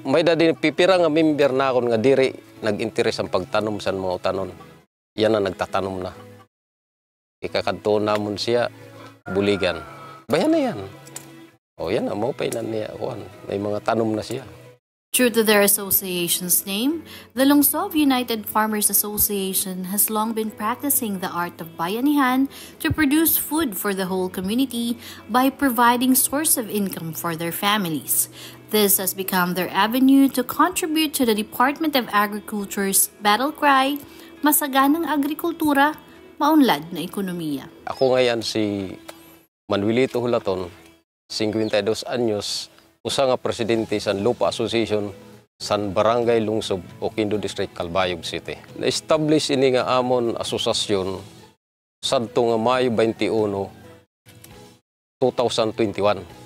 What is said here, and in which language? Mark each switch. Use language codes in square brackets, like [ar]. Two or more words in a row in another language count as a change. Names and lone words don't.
[war] Ida din pipira nga member na ako nga diri nag-interes ang pagtanom sa mga utanon. Yan na nagtatanom na. Ikakadto namon siya buligan. Bayan na yan. O yan na, maupay na niya. May mga tanom na siya. [en] True to their association's name, the Lungsov United Farmers Association has long been practicing the art of bayanihan to produce food for the whole community by providing source of income for their families. This has become their avenue to contribute to the Department of Agriculture's battle cry, [tl] masaganang agrikultura, maunlad na ekonomiya. [war] Ako ngayon si Manuelito Hulaton, 52 anyos, usa nga presidente sa Lupa Association san Barangay Lungsov, Oquendo District, Calbayog City. Na-establish ini nga amon asosasyon sadto nga Mayo 21, 2021.